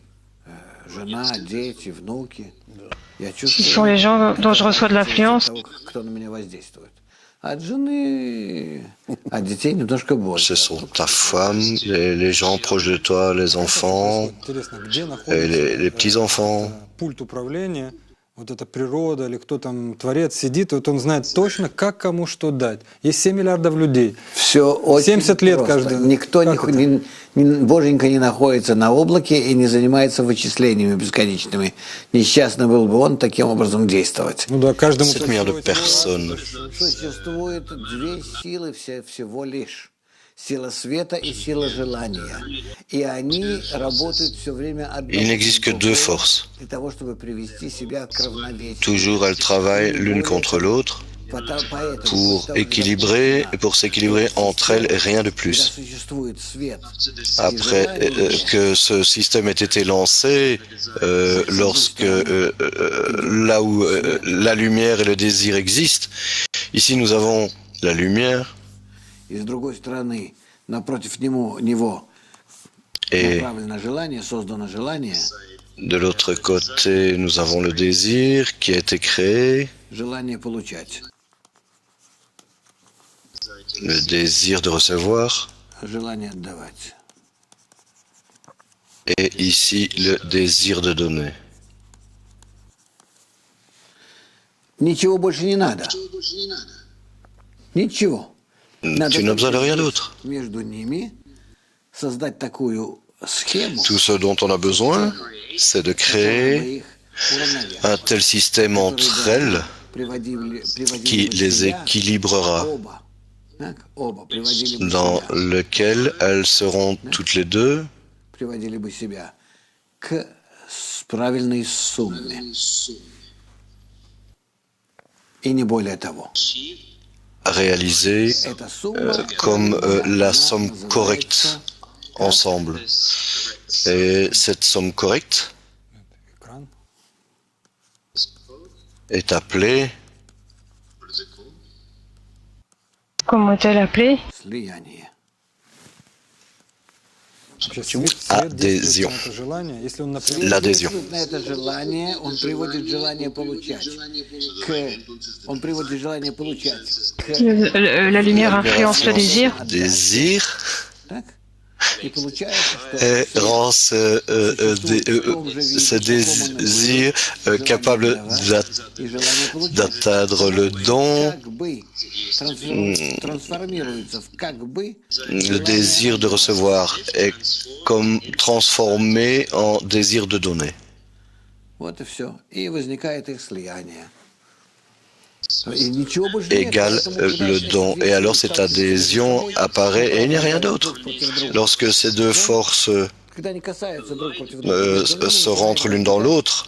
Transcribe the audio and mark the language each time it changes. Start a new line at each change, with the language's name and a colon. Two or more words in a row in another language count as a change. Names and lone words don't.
French: Ce sont les gens dont je reçois de l'influence. Ce sont ta femme, les gens proches de toi, les enfants, et les petits-enfants.
Russian: вот эта природа или кто там творец сидит, вот он знает точно, как кому что дать. Есть 7 миллиардов людей. Все очень 70 лет просто. каждый. Никто Как это? Боженька не находится на облаке и не занимается вычислениями бесконечными. Несчастный был бы он таким образом действовать. Ну да, каждому
French: 7 milliards de personnes.
Russian: Существует две силы всего лишь. Сила света и сила желания. И они работают все время одновременно.
French: Il n'existe que deux forces.
Russian: Для того, чтобы привести себя к равновесию.
French: Toujours elles travaillent l'une contre l'autre pour équilibrer et pour s'équilibrer entre elles et rien de plus. Après que ce système ait été lancé, lorsque là où la lumière et le désir existent, ici nous avons la lumière
Russian: И с другой стороны, напротив него
French: et
Russian: направлено желание, создано желание,
French: de l'autre côté nous avons le désir qui a été créé,
Russian: желание получать,
French: le désir de recevoir
Russian: желание отдавать.
French: et ici le désir de donner.
Russian: Ничего больше не надо. Ничего.
French: Tu n'as besoin de rien d'autre.
Russian: Между ними создать такую схему,
French: Tout ce dont on a besoin, c'est de créer
Russian: их уравновесить,
French: un tel système entre elles qui
Russian: приводили
French: les
Russian: себя
French: équilibrera,
Russian: оба приводили бы
French: dans
Russian: себя,
French: lequel elles seront toutes les deux
Russian: приводили бы себя к правильной сумме. И не более того.
French: réalisées
Russian: Эта сумма
French: comme la somme
Russian: называется
French: correcte ensemble. Et cette somme correcte
Russian: Экран.
French: est appelée Comment est-elle appelée?
Russian: слияние. Вообще Почему? свет действует Адезион. на это желание. Если он, например,
French: l'adhésion.
Russian: На это желание он приводит желание получать. Он приводит желание получать.
French: La lumière influence le désir. Désir
Russian: Так? И получается,
French: et
Russian: что
French: rend ce désir capable
Russian: и желание получать
French: d'atteindre le don,
Russian: как бы трансформируется в как бы
French: le désir de recevoir est comme transformé en désir de donner.
Russian: вот и все. И возникает их слияние. И ничего больше нет,
French: Égale
Russian: поэтому, когда
French: le
Russian: эти
French: don.
Russian: две
French: Et alors
Russian: силы
French: cette
Russian: сталкиваются
French: adhésion
Russian: между собой,
French: apparaît et il n'y a rien d'autre.
Russian: друг против друга.
French: Lorsque ces deux forces
Russian: Когда они касаются друг против друга,
French: se rentrent l'une dans l'autre,